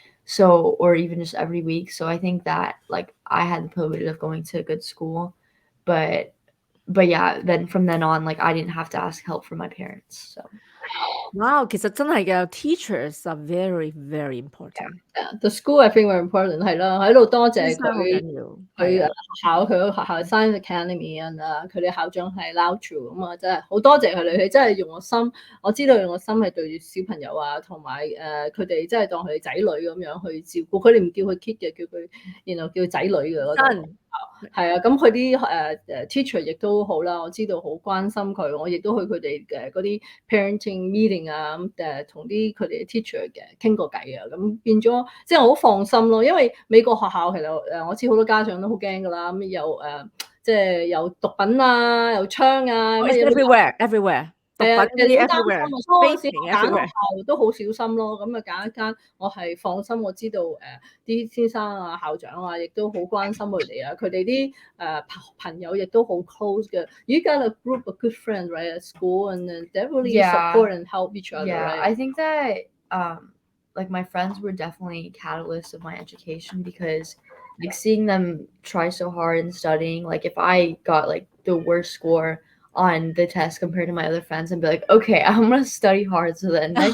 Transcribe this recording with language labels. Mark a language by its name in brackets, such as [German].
[English] So, or even just every week. So I think that like I had the privilege of going to a good school, but yeah, then from then on, like I didn't have to ask help from my parents. So wow, [Cantonese] 其實真係嘅 [English] teachers are very very important. The school I think very important [Cantonese] 係啦，喺度多謝佢學校 Science Academy 佢哋校長係 Lau Chu 咁啊，真係好多謝佢哋，佢真係用個心，我知道用個心係對住小朋友啊，同埋佢哋真係當佢哋仔女咁樣去照顧，佢哋唔叫佢 kid 嘅，叫佢叫仔女嘅嗰度。係啊，咁佢啲teacher 亦都好啦，我知道好關心佢，我亦都去佢哋嘅嗰啲 parenting meeting 啊，同啲佢哋嘅 teacher 傾過偈啊，咁變咗即係我好放心咯，因為美國學校其實我知好多家長都好驚㗎啦，咁有即係有毒品啊，有槍啊，乜嘢 everywhere。係啊，其實好擔心啊，所以我揀學校都好小心咯。咁啊揀一間我係放心，我知道啲先生啊、校長啊，亦都好關心佢哋啊。佢哋啲朋友亦都好 close 嘅。 [English] You got a group of good friends, right, at school, and they really support and help each other. Yeah, right? I think that like my friends were definitely catalysts of my education because like seeing them try so hard in studying, like if I got like the worst score on the test compared to my other friends and be like, okay, I'm gonna study hard so that